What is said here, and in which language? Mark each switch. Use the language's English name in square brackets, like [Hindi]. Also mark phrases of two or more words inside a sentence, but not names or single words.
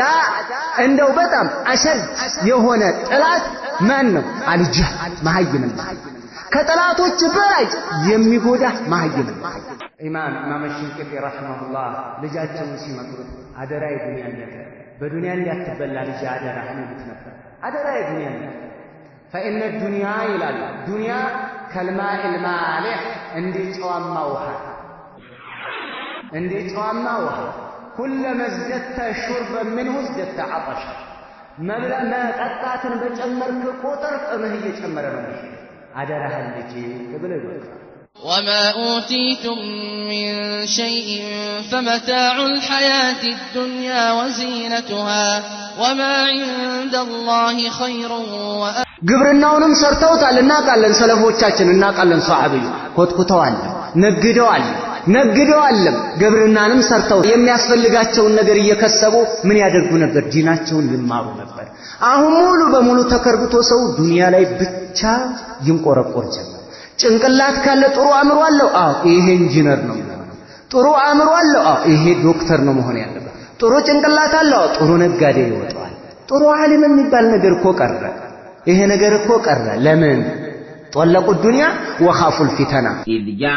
[Amharic] እንደው በጣም አሸድ የሆነ ጠላት ማን ነው አልጀህል መሃይምነት ከጠላቶች በላይ የሚጎዳ መሃይምነት ኢማም ሽንቅጢ ረሂመሁላህ ልጃቸውን ሲመክሩት አደራ የዱንያ ነገር በዱንያ እንዳትበላ ልጅ አደራ ይሉት ነበር አደራ የዱንያ ነገር [Arabic] فإن الدنيا [Amharic] ይላል ዱንያ [Arabic] كالماء المالح [Amharic] እንደ ጨዋማ ውሃ [Arabic] كلما ازددت شربا منه ازددت عطشا [Amharic] መጠጣትን በጨመርክ ቁጥር ጥምህ እየጨመረ ነው አደራህን ልጅ ብለው ይወጣል [Arabic] وما أوتيتم من شيء فمتاع الحياة الدنيا وزينتها وما عند الله خير [Amharic] ግብርናውንም ሰርተውታል እናቃለን ሰለፎቻችን እናቃለን ሷሃቢዩ ኮትኩተዋል ነግደዋል ግብርናንም ሰርተው የሚያስፈልጋቸውን ነገር እየከሰቡ ምን ያደርጉ ነበር ዲናቸውን ይማሩ ነበር አሁን ሙሉ በሙሉ ተከርብቶ ሰው ዱንያ ላይ ብቻ ይንቆረቆር ጀመረ ጭንቅላት ካለ ጥሩ አእምሮ አለው ይሄ ኢንጂነር ነው ጥሩ አእምሮ አለው ይሄ ዶክተር ነው መሆን ያለበት ጥሩ ጭንቅላት አለው ጥሩ ነጋዴ ይወጣል ጥሩ ዓሊም የሚባል ነገር እኮ ቀረ ይሄ ነገር እኮ ቀረ ለምን [Arabic] طلقوا الدنيا وخافوا الفتنة